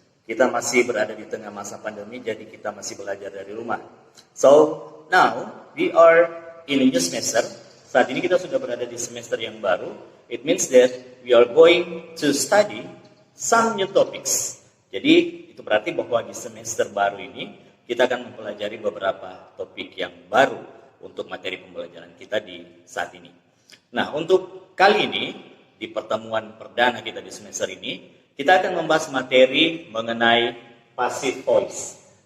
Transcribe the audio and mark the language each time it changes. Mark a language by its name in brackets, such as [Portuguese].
[Indonesian] Kita masih berada di tengah masa pandemi, jadi kita masih belajar dari rumah. [English] So, now we are in a new semester. [Indonesian] Saat ini kita sudah berada di semester yang baru. [English] It means that we are going to study some new topics. [Indonesian] Jadi, itu berarti bahwa di semester baru ini kita akan mempelajari beberapa topik yang baru untuk materi pembelajaran kita di saat ini. Nah, untuk kali ini, di pertemuan perdana kita di semester ini, kita akan membahas materi mengenai passive voice.